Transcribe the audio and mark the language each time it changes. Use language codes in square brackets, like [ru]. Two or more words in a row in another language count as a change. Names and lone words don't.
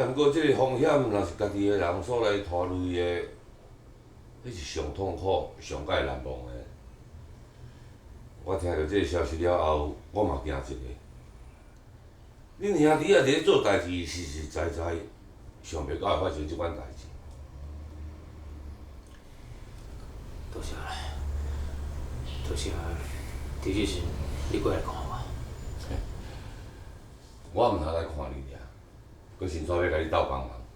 [nan] 毋过即个风险若是家己个人所来拖累的，迄是上痛苦、上解难忘的。我听到即个消息了后，我嘛惊一个。恁兄弟啊，伫咧做代志实实在在，想袂到会发生即款代志。多谢，其实是你过来看我。我毋通来看你尔，佮先煞要甲你斗帮忙。